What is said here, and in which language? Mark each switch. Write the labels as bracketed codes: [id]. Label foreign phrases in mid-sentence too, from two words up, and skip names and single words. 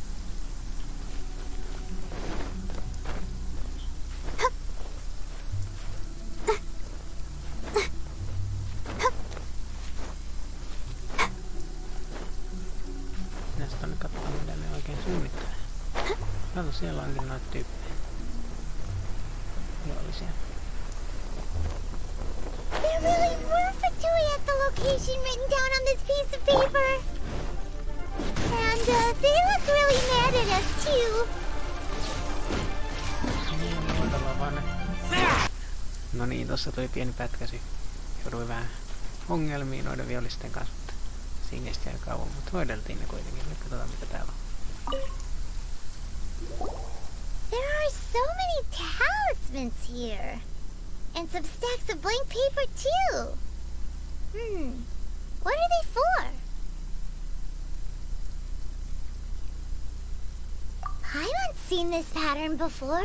[fi] Näistä on katsoa mitä ne oikein suunnittelee. Kato, siellä onkin noita tyyppejä. Vihollisia. [en] There really were fatui at the location written down on this piece of paper. And they look really mad at us too. [fi] No niin, tossa tuli pieni pätkäsy. Jouduin vähän ongelmiin noiden vihollisten kanssa, mutta siinä ei sitten kauan, mutta hoideltiin ne kuitenkin. Nyt katsotaan mitä täällä on. [en] There are so many talismans here. And some stacks of blank paper too. What are they for? I haven't seen this pattern before.